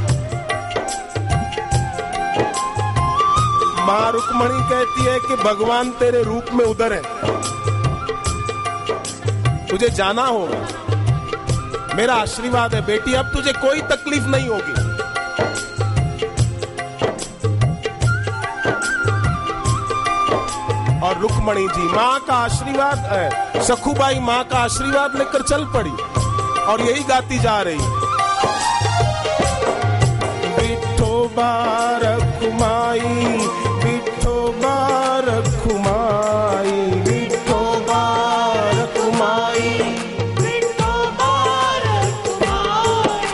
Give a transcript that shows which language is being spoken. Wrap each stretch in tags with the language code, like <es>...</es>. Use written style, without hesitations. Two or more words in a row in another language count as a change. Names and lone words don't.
<hi>मां रुक्मणी कहती है कि भगवान तेरे रूप में उधर है, तुझे जाना होगा, मेरा आशीर्वाद है बेटी, अब तुझे कोई तकलीफ नहीं होगी। और रुक्मणी जी मां का आशीर्वाद है, सखुबाई मां का आशीर्वाद लेकर चल पड़ी और यही गाती जा रही, विठोबा रखुमाई, विठोबा रखुमाई, विठोबा रखुमाई, विठोबा रखुमाई,</hi>